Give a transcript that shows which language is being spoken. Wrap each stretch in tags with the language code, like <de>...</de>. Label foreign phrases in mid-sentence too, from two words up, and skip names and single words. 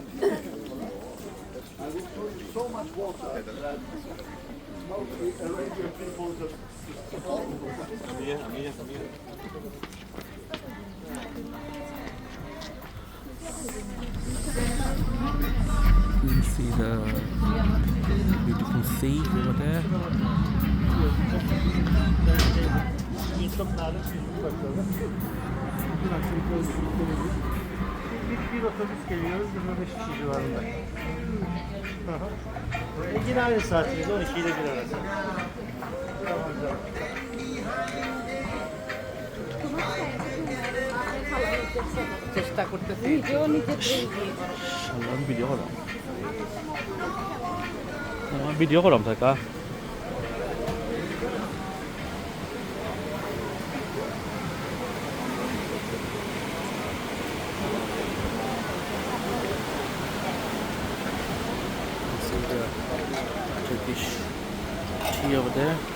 <en>I will show you so much water that most Arabian people just You can see the beautiful sea over there.</en> <tr>Bir otobüs geliyoruz 25 kişi civarında. Yine aynı saatimiz 12 ile 1 arası.</tr> <bn>চেষ্টা করতেছি ভিডিও নিতে আমি ভিডিও করাম ভিডিও করাম থাকা</bn> <en>see the Turkish tea over there.</en>